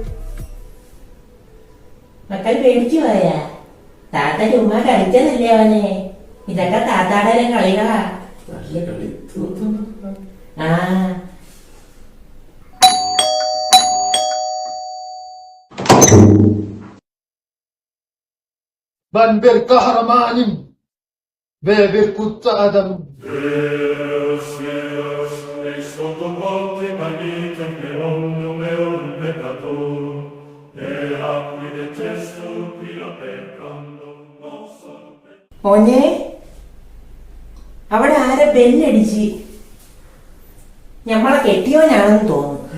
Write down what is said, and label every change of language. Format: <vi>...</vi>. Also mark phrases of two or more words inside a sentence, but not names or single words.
<ml>മക്കൾ പേടിച്ചു പോയാ? താത്ത ചുമ്മാ കളിച്ചതല്ലേ അവനെ? ഇതൊക്കെ താത്താടെ കളികളാ. ആ</ml> <tr>Ben bir kahramanım ve bir kutlu adamım.</tr> <ml>മോനെ അവിടെ ആരെ ബെല്ലടിച്ച് ഞമ്മളെ കെട്ടിയവനാണെന്ന് തോന്നുന്നു.</ml>